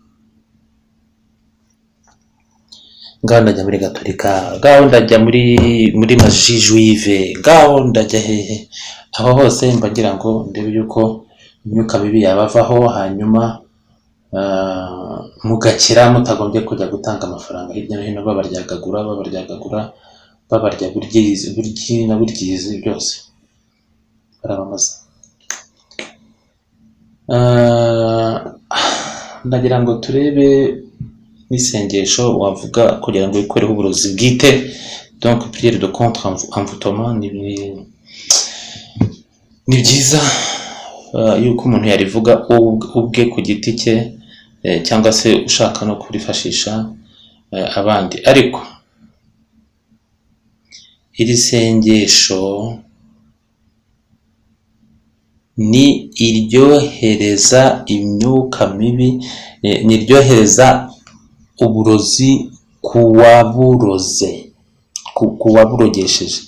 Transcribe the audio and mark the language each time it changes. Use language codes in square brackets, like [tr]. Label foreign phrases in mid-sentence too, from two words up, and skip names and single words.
[rw] Ngaho ndajya muri Gatolika, ngaho ndajya muri maji juive, ngaho ndajya hehe, aho hose mbagira ngo ndebe yuko imyuka mibi yabavaho, hanyuma mugakira mutagombye kujya gutanga amafaranga hirya no hino babarya buryi na buryizi byose barabamaza. Ndagira ngo turebe n'isengesho wavuga kugira ngo wikoreho uburozi bwite, [fr] donc prière de contre envoûtement. [rw] Ni byiza yuko umuntu yarivuga ubwe ku giti cye, cyangwa se ushaka no kurifashisha abandi. Ariko iri sengesho ni iryohereza imyuka mibi, ni iryohereza uburozi kuwaburogesheje.